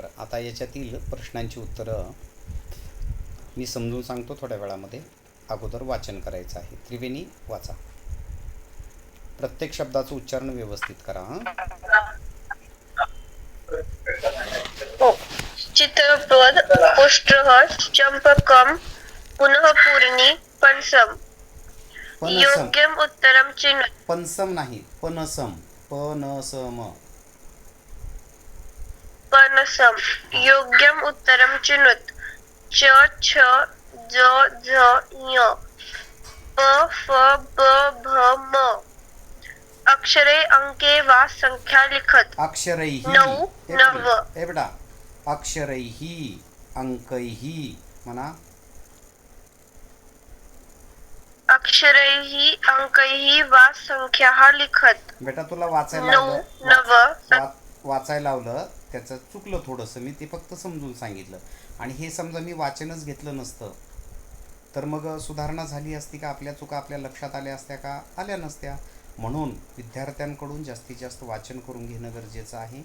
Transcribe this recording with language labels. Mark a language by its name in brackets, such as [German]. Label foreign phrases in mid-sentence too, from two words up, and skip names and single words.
[Marathi] आता याच्यातील प्रश्नांची उत्तरं मी समजून सांगतो थोड्या वेळामध्ये. अगोदर वाचन करायचं आहे. त्रिवेणी वाचा. प्रत्येक शब्दाचं उच्चारण व्यवस्थित करा. हो. [Sanskrit] चित्रपद ओष्ठः चंपकम पुनःपूर्णी पणसम पनसम. योग्यम उत्तरम चिन्ह [Marathi] पनसम नाही, पनसम. पनसम. [Sanskrit] पनसम योग्यम उत्तरम चिनुत च छ ज झ ञ प फ ब भ म अक्षरे अंके वा संख्या लिखत अक्षरैहि. [Marathi] नऊ नव हे बेटा, [Sanskrit] अक्षरैहि अंकैहि [Marathi] म्हणा. [Sanskrit] अक्षरैहि अंकैहि वा संख्या लिखत [Marathi] बेटा तुला वाचायला नऊ लावलं. [Sanskrit] नव [Marathi] वाचायला लावलं, त्याचं चुकलं थोडंसं. मी ते फक्त समजून सांगितलं. आणि हे समजा मी वाचनच घेतलं नसतं तर मग सुधारणा झाली असती का? आपल्या चुका आपल्या लक्षात आल्या असत्या का? आल्या नसत्या. म्हणून विद्यार्थ्यांकडून जास्तीत जास्त वाचन करून घेणं गरजेचं आहे.